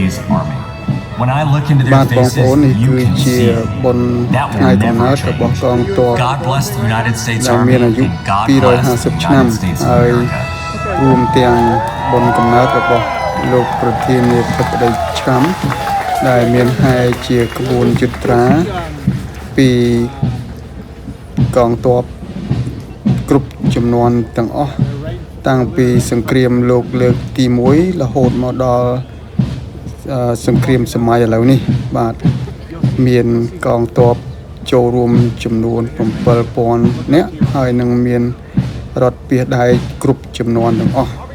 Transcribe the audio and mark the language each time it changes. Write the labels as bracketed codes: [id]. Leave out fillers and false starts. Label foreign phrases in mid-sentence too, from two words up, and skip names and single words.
[en] today's Army. When I look into their faces, you can see that will never change. God bless the United States Army, and God bless the United States of America. [km] រួមទាំងបុណ្យកំណើតរបស់លោកប្រធានាធិបតីឆ្កាំដែលមានហែ ជាក្បួនយត្រាពីកងទ័ពគ្រប់ចំនួនទាំងអស់តាំងពីសង្គ្រាមលោកលើកទី1រហូតមកដល់សង្គ្រាមសម័យឥឡូវនេះបាទមានកងទ័ពចូលរួមចំនួន 7,000 នាក់ហើយនឹងមានរដ្ឋពាសដែកគ្រប់ចំនួនទាំងអស់